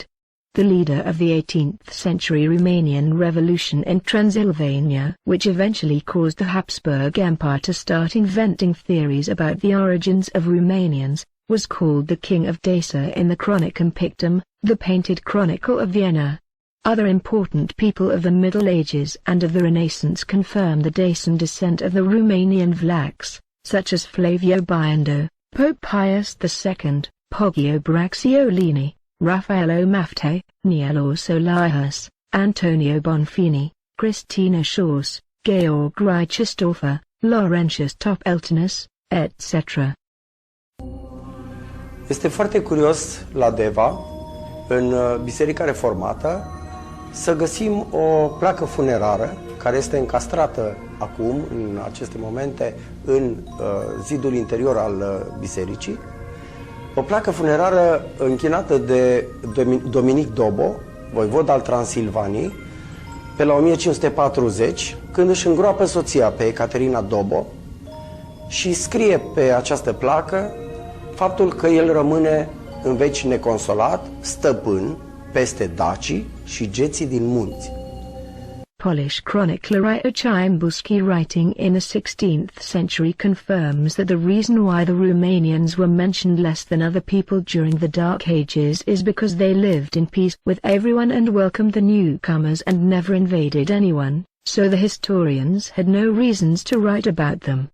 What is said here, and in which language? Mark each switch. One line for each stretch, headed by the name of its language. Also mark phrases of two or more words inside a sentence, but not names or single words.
English: The leader of the 18th century Romanian Revolution in Transylvania, which eventually caused the Habsburg Empire to start inventing theories about the origins of Romanians, was called the King of Dacia in the Chronicon Pictum, the painted chronicle of Vienna. Other important people of the Middle Ages and of the Renaissance confirm the Dacian descent of the Romanian Vlachs, such as Flavio Biondo, Pope Pius II, Poggio Bracciolini, Raffaello Maffei, Nielo Solahus, Antonio Bonfini, Christina Schaus, Georg Reichstorfer, Laurentius Topeltinus, etc.
Romanian: Este foarte curios la Deva, în Biserica Reformată, să găsim o placă funerară care este încastrată acum, în aceste momente, în zidul interior al bisericii. O placă funerară închinată de Dominic Dobo, voivod al Transilvaniei, pe la 1540, când își îngroapă soția pe Ecaterina Dobo și scrie pe această placă faptul că el rămâne în veci neconsolat, stăpân peste dacii și geții din munți.
English: Polish chronicler Ryder Chimbuski, writing in the 16th century, confirms that the reason why the Romanians were mentioned less than other people during the Dark Ages is because they lived in peace with everyone and welcomed the newcomers and never invaded anyone, so the historians had no reasons to write about them.